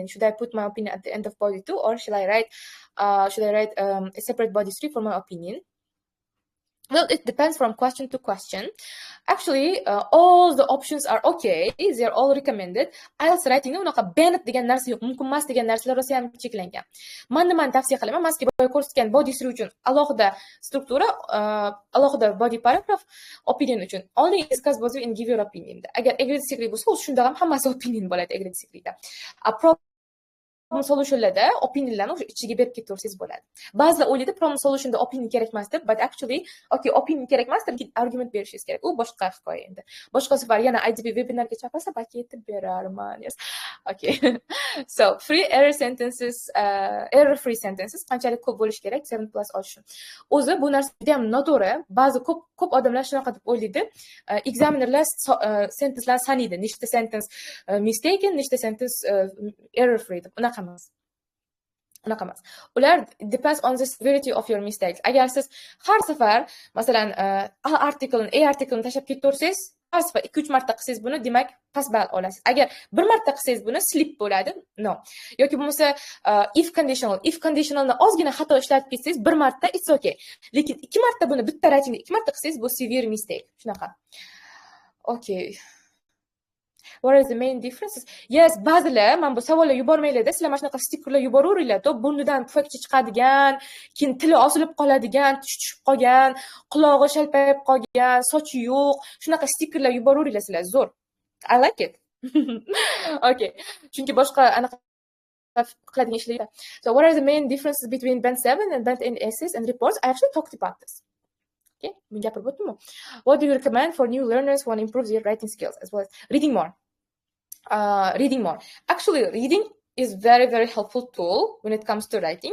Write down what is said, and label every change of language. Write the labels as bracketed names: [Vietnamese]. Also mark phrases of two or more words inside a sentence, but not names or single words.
[English] Should I put my opinion at the end of body 2, or should I write a separate body 3 for my opinion? Well, it depends from question to question. Actually, all the options are okay. They're all recommended. [Uzbek] IELTS writing unaqa banned degan narsa yo'q, mumkin emas degan narsalar rosa ham cheklangan. Men nimani tavsiya qilaman? Mazkur boya ko'rsatgan body 3 uchun alohida struktura, alohida [English] body paragraph, [Uzbek] opinion uchun. [English] Only discuss both and give your opinion. [Uzbek] Agar [English] agree disagree [Uzbek] bo'lsa, shunda ham hammasi opinion bo'ladi [English] agree disagree [Uzbek] da. [English] Problem solutionlarda [Uzbek] opinionlarni o'sha ichiga berib ketaversangiz bo'ladi. Ba'zilar o'ylaydi [English] problem solutionda [Uzbek] opinion kerak emas deb, [English] but actually okay, [Uzbek] opinion kerak emas deb argument berishingiz kerak. U boshqa hikoya endi. Boshqa safar yana IDP webinarga chaqirsa, balki yetib berarman. [English] Yes. Okay. So, error free sentences [Uzbek] qanchalik ko'p bo'lishi kerak 7+ olish uchun. O'zi bu narsa juda ham noto'g'ri. Ba'zi ko'p odamlar shunaqa deb o'ylaydi. Examinerlar sentencelarni sanaydi. Nechta [English] sentence mistaken, [Uzbek] nechta [English] sentence error free [Uzbek] deb. Unaqa emas. Ular [English] depends on the severity of your mistakes. [Uzbek] Agar siz har safar masalan A artiklini tashlab ketaversangiz, past va 2-3 marta qilsangiz buni, demak past ball olasiz. Agar bir marta qilsangiz buni slip bo'ladi. [English] No. [Uzbek] Yoki bo'lmasa [English] if conditionalni [Uzbek] ozgina xato ishlatib ketsangiz bir marta [English] it's okay. [Uzbek] Lekin 2 marta buni bitta writingda 2 marta qilsangiz bu [English] severe mistake. [Uzbek] Shunaqa. Okay. [English] What are the main differences? Yes, [Uzbek] ba'zilar mana bu savollar yubormanglar-da, sizlar mana shunaqa stikerlar yuboraveringlar. To burnidan pufakcha chiqadigan, keyin tili osilib qoladigan, tish tushib qolgan, qulog'i shalpayib qolgan, sochi yo'q. Shunaqa stikerlar yuboraveringlar sizlar. Zo'r. [English] I like it. Okay. [Uzbek] Chunki boshqa anaqa qiladigan ishlar. [English] So what are the main differences between band 7 and band 8 essays and reports? I actually talked about this. Okay, what do you recommend for new learners who want to improve their writing skills as well as reading more? Reading more. Actually, reading is very, very helpful tool when it comes to writing.